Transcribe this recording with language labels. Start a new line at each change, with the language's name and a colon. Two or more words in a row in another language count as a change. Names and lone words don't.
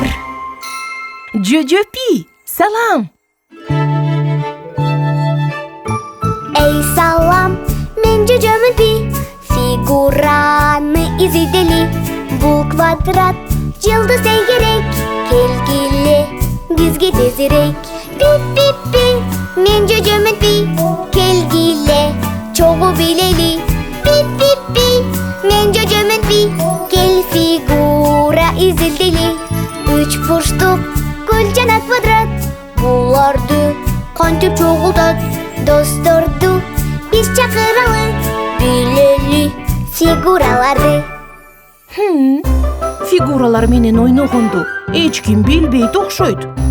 Kyrgyz: Жөжөпи, салам. Эй салам, мен жөжөмүн пи. Фигураны изидели. Бул квадрат жылдыз эң керек. Келгиле, бизге тезирээк. Пи-пи-пи, мен жөжөмүн пи. Келгиле, чогуу билели. Пи-пи-пи, мен жөжөмүн пи. Кел фигура изилдели. 3 бурчтук гүл жана квадрат. Буларды кантип чогултат? Досторду биз чакыралы, билели фигураларды. Фигуралар менен ойногонду эч ким билбейт окшойт.